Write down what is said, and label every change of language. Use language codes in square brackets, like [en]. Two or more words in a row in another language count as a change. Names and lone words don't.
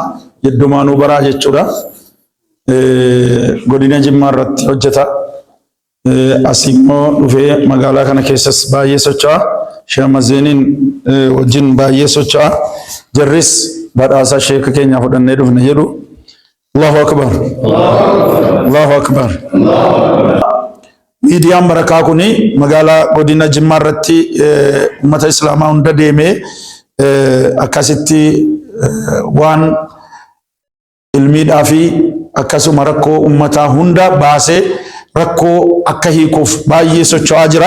[om] Heddumaanuu baraa jechuudha. Godina Jimmaa irratti hojjeta. Asimmoo dhufee magaalaa kana keessas baay'ee socho'a. Shaamazeeniin wajjin baay'ee socho'a. Jarris badhaasa sheeka keenya fudhannee dhufne jedhu. [ar] الله أكبر. الله أكبر. [om] Miidiyaan Barakaa kuni magaalaa godina Jimmaa irratti uummata Islaamaa hunda deemee akkasitti waan ilmiidhaa fi akkasuma rakkoo uummataa hunda baasee rakkoo akka hiikuuf baay'ee socho'aa jira.